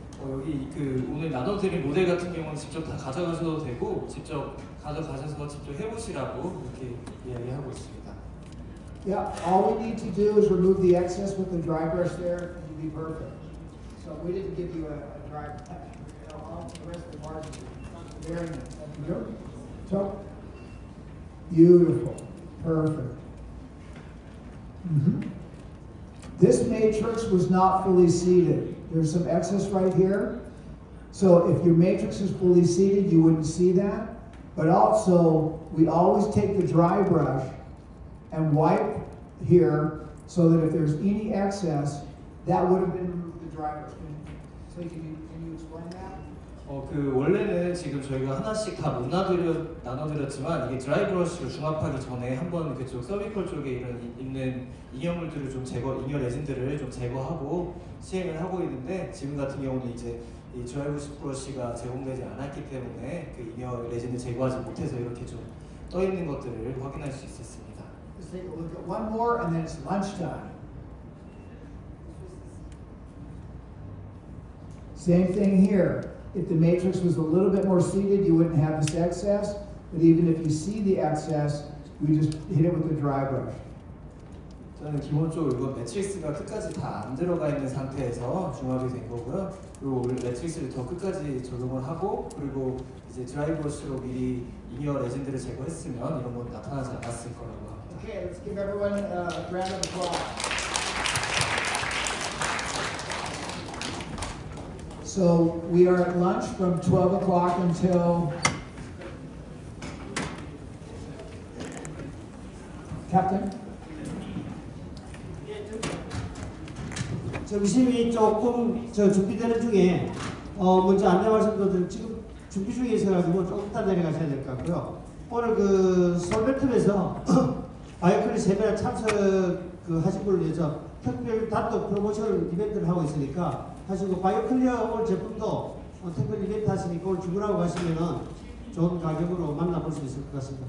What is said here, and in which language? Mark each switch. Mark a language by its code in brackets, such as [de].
[ko] 여기 그 오늘 나눠드린 모델 같은 경우는 직접 다 가져가셔도 되고 직접 가져가셔서 직접 해보시라고 이렇게 이야기하고 있습니다. [en] Yeah, all we need to do is remove the excess with the dry brush there, and you'll be perfect. So we didn't give you a dry brush. All the rest of the margins are very nice. Good. So beautiful, perfect. This matrix was not fully seated. There's some excess right here. So if your matrix is fully seated, you wouldn't see that. But also, we always take the dry brush and wipe here so that if there's any excess, that would have been removed with the dry brush. So can you explain that? [ko] 그 원래는 지금 저희가 하나씩 다 못 나눠드렸지만 이게 드라이 브러쉬로 중합하기 전에 한번 그쪽 서비컬 쪽에 있는 잉여물들을 좀 잉여 레진들을 좀 제거하고 시행을 하고 있는데 지금 같은 경우는 이제 이 드라이 브러쉬가 제공되지 않았기 때문에 그 잉여 레진을 제거하지 못해서 이렇게 좀 떠 있는 것들을 확인할 수 있었습니다. [en] Let's take a look at one more, and then it's lunchtime. Same thing here. If the matrix was a little bit more seated, you wouldn't have this excess. But even if you see the excess, we just hit it with the dry brush. [ko] 저는 기본적으로 이거 매트릭스가 끝까지 다 안 들어가 있는 상태에서 중합이 된 거고요. 그리고 매트릭스를 더 끝까지 적용을 하고 그리고 이제 드라이 브러쉬로 미리 잉여 레진들을 제거했으면 이런 건 나타나지 않았을 거라고 합니다. [en] Okay, let's give everyone a round of applause. So we are at lunch from 12 o'clock until Captain. [ko] 점심이 조금 준비되는 중에 먼저 안내 말씀드리면 지금 준비 중에 있어가지고 조금 이따 내려가셔야 될 것 같고요. 오늘 그 서울베트에서 바이오클리 세미나 참석 하신 분을 위해서 특별 단독 프로모션 이벤트를 하고 있으니까 하시고 바이오클리어 오늘 제품도 특별 이벤트 하시니까 오늘 주문하고 가시면은 좋은 가격으로 만나볼 수 있을 것 같습니다.